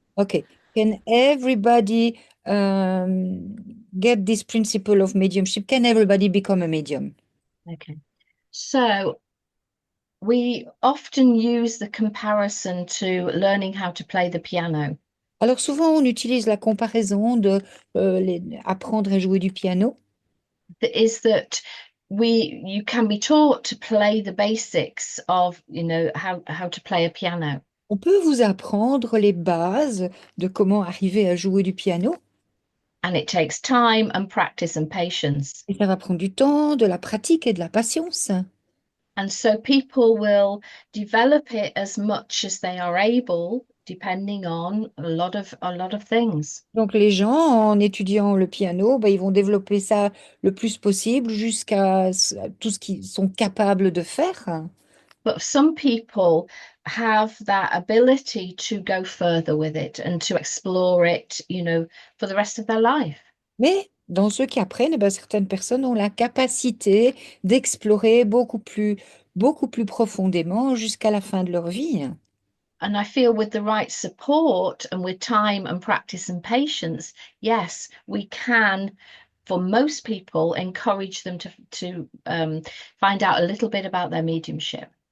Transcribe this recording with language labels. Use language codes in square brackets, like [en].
[en] Okay. Can everybody get this principle of mediumship? Can everybody become a medium? Okay. So we often use the comparison to learning how to play the piano. [fr] Alors souvent, on utilise la comparaison de apprendre à jouer du piano. [en] That is that you can be taught to play the basics of, how to play a piano. [fr] On peut vous apprendre les bases de comment arriver à jouer du piano. [en] And it takes time and practice and patience. [fr] Et ça va prendre du temps, de la pratique et de la patience. [en] And so people will develop it as much as they are able, depending on a lot of things. [fr] Donc les gens, en étudiant le piano, ben, ils vont développer ça le plus possible jusqu'à tout ce qu'ils sont capables de faire. [en] But some people have that ability to go further with it and to explore it, for the rest of their life. [fr] Mais dans ceux qui apprennent, eh ben, certaines personnes ont la capacité d'explorer beaucoup plus profondément jusqu'à la fin de leur vie. [en] And I feel with the right support and with time and practice and patience, yes, we can, for most people, encourage them to find out a little bit about their mediumship.